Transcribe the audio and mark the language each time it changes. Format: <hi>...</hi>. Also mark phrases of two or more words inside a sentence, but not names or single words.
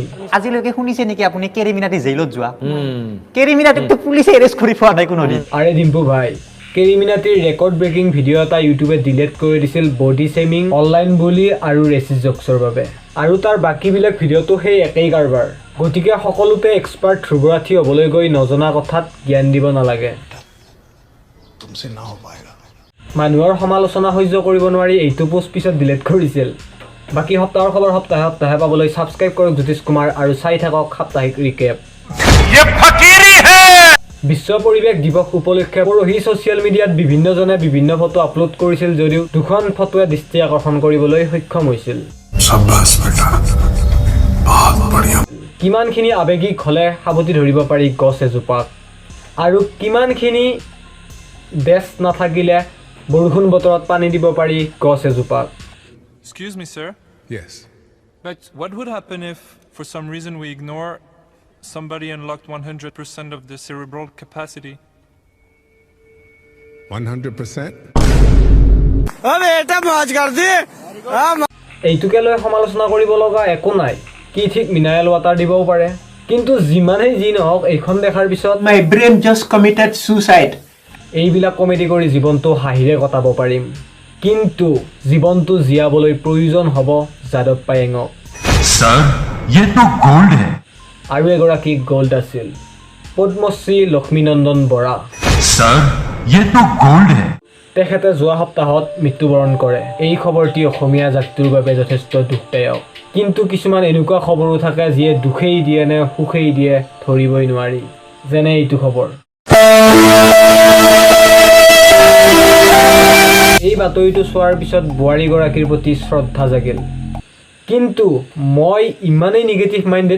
<as>আজিলৈকে শুনিছে নেকি আপুনি কেৰিমিনাটি জেইলত যোৱা কেৰিমিনাটিকটো পুলিচে এৰেষ্ট কৰি পোৱা নাই কোনোদিন আৰে ডিম্পু ভাই কেৰিমিনাটিৰ</as> <en>record breaking video'</en> <as>এটা ইউটিউবে ডিলিট কৰি দিছিল</as> <en>body shaming online</en> <as>বুলি আৰু</as> <en>racist jokesৰ</en> <as>বাবে আৰু তাৰ বাকীবিলাক ভিডিঅ'টো সেই একেই কাৰবাৰ গতিকে সকলোতে এক্সপাৰ্ট ধ্ৰুৱৰাঠী হ'বলৈ গৈ নজনা কথাত জ্ঞান দিব নালাগে</as> <hi>तुमसे ना हो पाएगा</hi> <as>মানুহৰ সমালোচনা সহ্য কৰিব নোৱাৰি এইটো পোষ্ট পিছত ডিলিট কৰিছিল বাকী সপ্তাহৰ খবৰ সপ্তাহে সপ্তাহে পাবলৈ ছাবস্ক্ৰাইব কৰক জ্যোতিষ কুমাৰ আৰু চাই থাকক সাপ্তাহিক ৰিকেপ বিশ্ব পৰিৱেশ দিৱস উপলক্ষে পৰহি</as> <en>social mediaত</en> <as>বিভিন্নজনে বিভিন্ন ফটো আপলোড কৰিছিল যদিও দুখন ফটোৱে দৃষ্টি আকৰ্ষণ কৰিবলৈ সক্ষম হৈছিল</as> <hi>शाबाश बेटा बहुत बढ़िया</hi> <as>কিমানখিনি আৱেগিক হ'লে সাৱটি ধৰিব পাৰি গছ এজোপাক আৰু কিমানখিনি দেশ নাথাকিলে বৰষুণ বতৰত পানী দিব পাৰি গছ এজোপাক</as> <en>Excuse me, sir. yes But what would happen if, for some reason, we ignore somebody unlocked 100% of their cerebral capacity? 100%</en> <as>এইটোকে লৈ সমালোচনা কৰিব লগা একো নাই কি ঠিক</as> <en>mineral water</en> <as>দিবও পাৰে কিন্তু যিমানেই যি নহওক এইখন দেখাৰ পিছত</as> <en>My brain just committed suicide.</en> <as>এইবিলাক কমেডি কৰি জীৱনটো হাঁহিৰে কটাব পাৰিম কিন্তু জীৱনটো জীয়াবলৈ প্ৰয়োজন হ'ব যাদৱ পায়েঙক</as> <hi>सर ये तो गोल्ड है</hi> <as>আৰু এগৰাকী গ'ল্ড আছিল পদ্মশ্ৰী লক্ষ্মীনন্দন বৰা</as> <hi>सर ये तो गोल्ड है</hi> <as>তেখেতে যোৱা সপ্তাহত মৃত্যুবৰণ কৰে এই খবৰটি অসমীয়া জাতিটোৰ বাবে যথেষ্ট দুখদায়ক কিন্তু কিছুমান এনেকুৱা খবৰো থাকে যিয়ে দুখেই দিয়ে নে সুখেই দিয়ে ধৰিবই নোৱাৰি যেনে এইটো খবৰ এই বাতৰিটো চোৱাৰ পিছত বোৱাৰীগৰাকীৰ প্ৰতি শ্ৰদ্ধা জাগিল কিন্তু মই ইমানেই</as> <en>negative minded</en>